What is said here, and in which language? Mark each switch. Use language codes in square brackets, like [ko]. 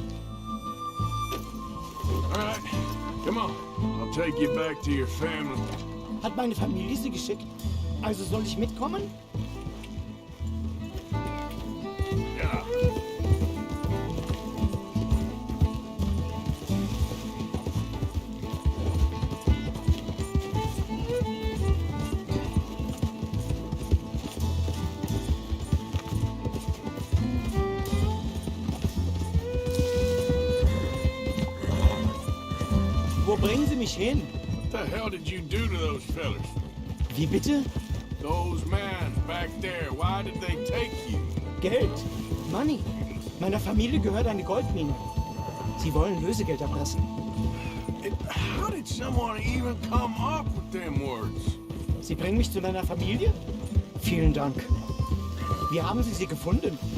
[en] All right, come on. I'll take you back to your family. [de] Hat meine Familie Sie geschickt? Also soll ich mitkommen? [en] Yeah. [de] Wo bringen Sie mich hin? [en] What the hell did you do to those fellas? [de] Wie bitte? [en] Those men back there, why did they take you? [de] Geld. [en] Money. [de] Meiner Familie gehört eine Goldmine. Sie wollen Lösegeld erpressen. [en] How did someone even come up with them words? [de] Sie bringen mich zu meiner Familie? Vielen Dank. Wie haben Sie sie gefunden?